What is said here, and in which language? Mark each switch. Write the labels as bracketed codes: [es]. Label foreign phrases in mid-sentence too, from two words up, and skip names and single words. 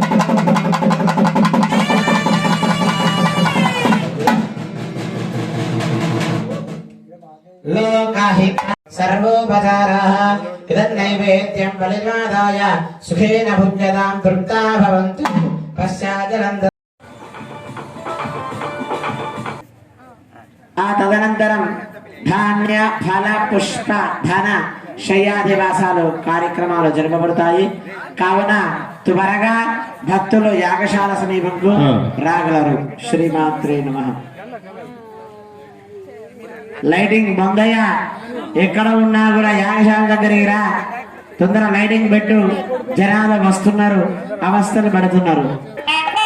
[sa] लोकाहि सर्वोपचाराः इदन्नैवेद्यं बलिमादाय सुखेन भुञ्जतां तृप्ता भवन्तु पश्चादनन्द तदनन्तरं [te] ధాన్య ఫల పుష్ప ధన శయ్యాదివాసాలు కార్యక్రమాలు జరపబడతాయి. కావున త్వరగా భక్తులు యాగశాల సమీపంకు రాగలరు. [sa] శ్రీమాత్రే నమః. [te] లైటింగ్ బందయ్య ఎక్కడ ఉన్నా కూడా యాగశాల దగ్గరికి రా, తొందర లైటింగ్ పెట్టు, జనాలు వస్తున్నారు, అవస్థలు పడుతున్నారు.